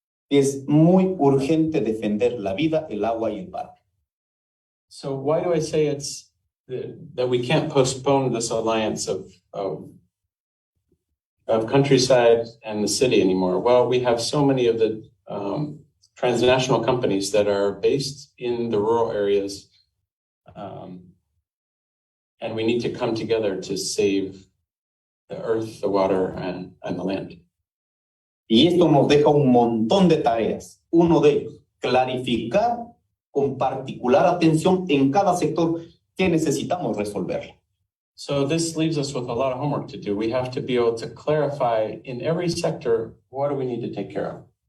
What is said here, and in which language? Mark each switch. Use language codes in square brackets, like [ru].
[es] Es muy urgente defender la vida, el agua y el parque. [en] So why do I say it's that we can't postpone this alliance of countryside and the city anymore? Well, we have so many of the transnational companies that are based in the rural areas, and we need to come together to save the earth, the water, and the land. [es] Y esto nos deja un montón de tareas. Uno de ellos, clarificar con particular atención en cada sector que necesitamos resolver. [en] So this leaves us with a lot of homework to do. We have to be able to clarify in every sector, what do we need to take care of?